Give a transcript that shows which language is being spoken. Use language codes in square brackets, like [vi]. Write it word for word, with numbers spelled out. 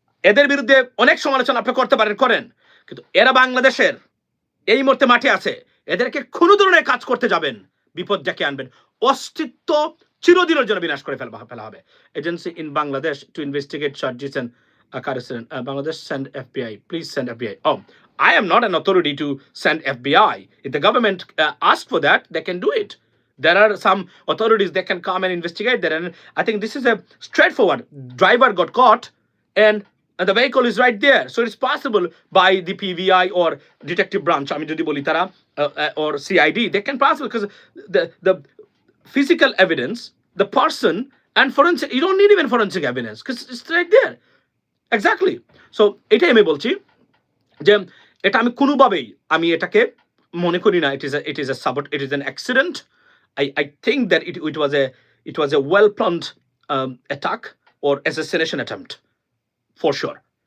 [bn] এদের বিরুদ্ধে অনেক সমালোচনা আপনি করতে পারেন, করেন, কিন্তু এরা বাংলাদেশের এই মুহূর্তে মাঠে আছে, এদেরকে কোনো ধরনের কাজ করতে যাবেন, বিপদ ডেকে আনবেন, অস্তিত্ব চিরদিনের জন্য বিনাশ করে ফেলবা ফেলা হবে। [en] Agency in Bangladesh to investigate charges and uh, correspondent. Uh, Bangladesh send F B I. Please send F B I. Oh, I am not an authority to send F B I. If the government uh, asks for that, they can do it. There are some authorities that can come and investigate that. And I think this is a straightforward. Driver got caught and and the vehicle is right there. So it's possible by the P V I or detective branch. I mean, [bn] যদি বলি তারা [en] or C I D, they can pass because the the physical evidence, the person, and forensic, you don't need even forensic evidence because it's right there. Exactly. [bn] So এটাই আমি বলছি যে এটা আমি কোনোভাবেই আমি এটাকে মনে করি না [en] it is a, it is a sabot, it is an accident. I, I think that it, it was a it was a well planned um, attack or assassination attempt for sure.